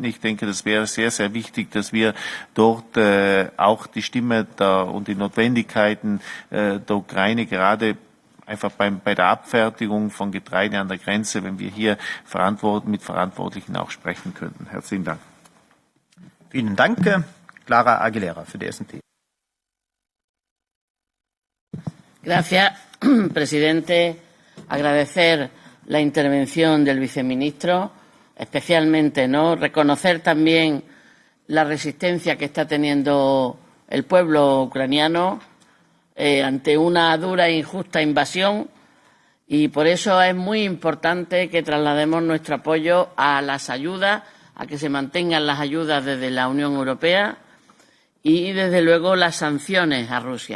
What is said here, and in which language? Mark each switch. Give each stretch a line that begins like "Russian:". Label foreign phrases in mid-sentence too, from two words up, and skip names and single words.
German: Ich denke, das wäre sehr, sehr wichtig, dass wir dort auch die Stimme und die Notwendigkeiten der Ukraine gerade einfach bei der Abfertigung von Getreide an der Grenze, wenn wir hier mit Verantwortlichen auch sprechen könnten. Herzlichen Dank. Vielen Dank. Clara Aguilera für die S&P.
Spanish: Gracias, presidente. Agradecer la intervención del viceministro, especialmente, reconocer también la resistencia que está teniendo el pueblo ucraniano ante una dura e injusta invasión, y por eso es muy importante que traslademos nuestro apoyo a las ayudas, a que se mantengan las ayudas desde la Unión Europea y, desde luego, las sanciones a Rusia.